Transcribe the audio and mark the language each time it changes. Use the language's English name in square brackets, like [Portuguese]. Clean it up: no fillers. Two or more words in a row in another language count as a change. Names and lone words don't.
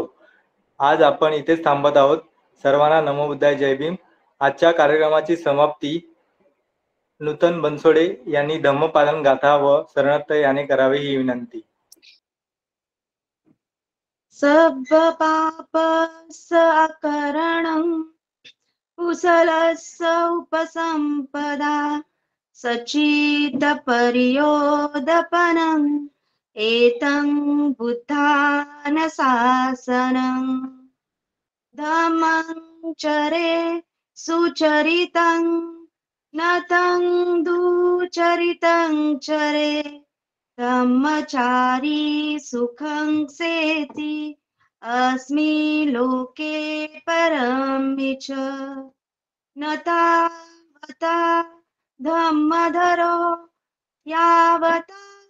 [Marathi] आज आपण इथेच थांबत आहोत. सर्वांना [Pali] नमो बुद्धाय, [Marathi] जय भीम. आजच्या कार्यक्रमाची समाप्ती नूतन बनसोडे यांनी धम्मपालन गाथा व शरणत्त याने करावी ही विनंती. [Pali] सब्ब पाप सकरणं कुशलस्य उपसंपदा सचित परियोदपनं एतं बुद्धान शासनं धम्मं चरे सुचरितं नतं दुचरितं चरे धम्मचारी सुखं सेति अस्मि लोके परमि च न तावता धम्मधरो यावता